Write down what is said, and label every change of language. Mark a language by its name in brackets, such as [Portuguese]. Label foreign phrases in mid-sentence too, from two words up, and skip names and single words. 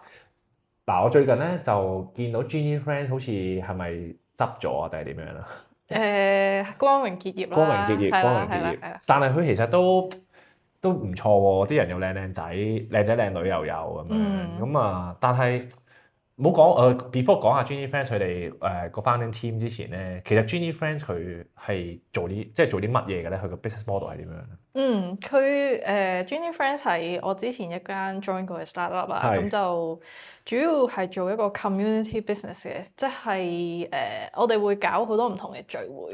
[Cantonese] 嗱，我最近咧就見到 Genie Friends 好似係咪執咗啊，定係點樣啊？光榮結業啦，光榮結業，係啦，光榮結業。係啦，係啦。但係佢其實都唔錯喎，啲人又靚仔，靚仔靚女又有咁樣。咁啊，但係冇講before 講下 Genie Friends 佢哋個 [English] founding team [Cantonese] 之前咧，其實 Genie Friends 佢係做啲乜嘢嘅咧？佢個 [English] business model [Cantonese] 係點樣咧？佢 Genie Friends 係我之前一間 join 過嘅 startup 啦，係咁就主要係做一個 [English] community business [Cantonese] 嘅，即係我哋會搞好多唔同嘅聚會，